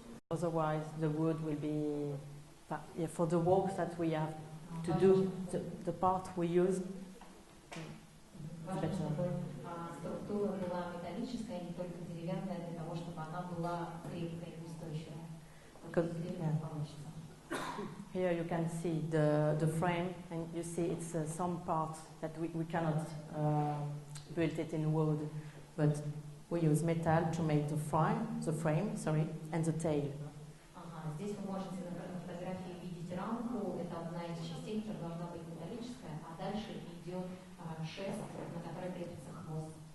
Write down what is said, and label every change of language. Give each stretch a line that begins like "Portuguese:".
English: Otherwise, the wood will be, for the work that we have to do, the part we use.
Russian: Важно, чтобы структура была металлическая, не только деревянная, для того, чтобы она была крепкая и устойчивая.
English: Here you can see the frame, and you see it's some parts that we cannot build it in wood, but we use metal to make the frame, and the tail.
Russian: Здесь вы можете на фотографии видеть рамку, это одна из частей, которая должна быть металлическая, а дальше идет шест, на который крепится хвост.